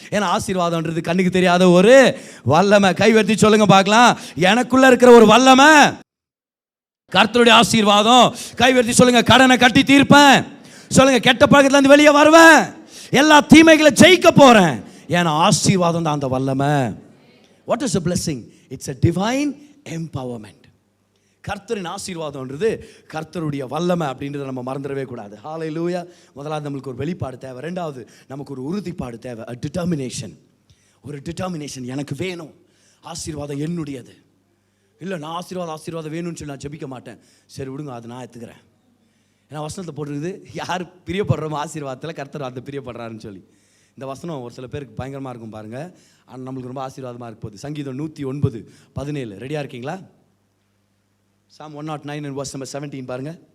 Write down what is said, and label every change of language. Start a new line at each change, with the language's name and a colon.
Tamil: ஏன்னா ஆசீர்வாதம்ன்றது கண்ணுக்கு தெரியாத ஒரு வல்லமை. கைவர்த்தி சொல்லுங்க பார்க்கலாம், எனக்குள்ள இருக்கிற ஒரு வல்லமை கர்த்தருடைய ஆசீர்வாதம். கைவர்த்தி சொல்லுங்க, கடனை கட்டி தீர்ப்பேன். சொல்லுங்க, கெட்ட பழக்கத்துலேருந்து வெளியே வருவேன், எல்லா தீமைகளை ஜெயிக்க போறேன். ஏன்னா ஆசீர்வாதம் தான் அந்த வல்லமை.
English: What is a blessing? It's a divine empowerment.
Tamil: கர்த்தரின் ஆசீர்வாதம்ன்றது கர்த்தருடைய வல்லமை அப்படின்றத நம்ம மறந்துடவே கூடாது. ஹல்லேலூயா. முதலாவது நம்மளுக்கு ஒரு வெளிப்பாடு தேவை. ரெண்டாவது நமக்கு ஒரு உறுதிப்பாடு தேவை,
English: a determination.
Tamil: ஒரு டிட்டர்மினேஷன், எனக்கு வேணும் ஆசீர்வாதம் என்னுடையது. இல்லை நான் ஆசீர்வாதம் வேணும்னு சொல்லி நான் ஜெபிக்க மாட்டேன். சரி விடுங்க, அதை நான் எடுத்துக்கிறேன். ஏன்னா வசனத்தை போட்டுருக்குது, யார் பிரியப்படுறோமோ ஆசீர்வாதத்தில் கர்த்தர் அந்த பிரியப்படுறாருன்னு சொல்லி. இந்த வசனம் ஒரு சில பேருக்கு பயங்கரமாக இருக்கும் பாருங்கள், ஆனால் நம்மளுக்கு ரொம்ப ஆசீர்வாதமாக இருக்க போகுது. சங்கீதம் 109:17 ரெடியாக இருக்கீங்களா?
English: Psalm 109 and verse number 17
Tamil: பாருங்க.